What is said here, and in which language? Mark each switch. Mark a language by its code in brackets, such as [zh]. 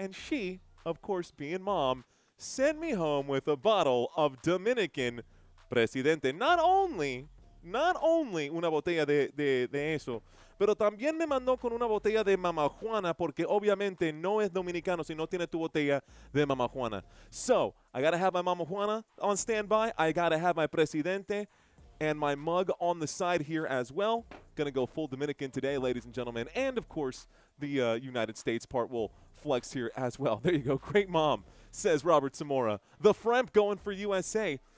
[en] And she, of course, being mom, sent me home with a bottle of Dominican Presidente. Not only [es] una botella de eso, pero también me mandó con una botella de Mama Juana porque obviamente no es dominicano si no tiene tu botella de Mama Juana. [en] So, I got to have my Mama Juana on standby. I got to have my Presidente and my mug on the side here as well. Going to go full Dominican today, ladies and gentlemen. And, of course, the United States part will flex here as well. There you go. Great mom, says Robert Zamora. The Fremp going for USA.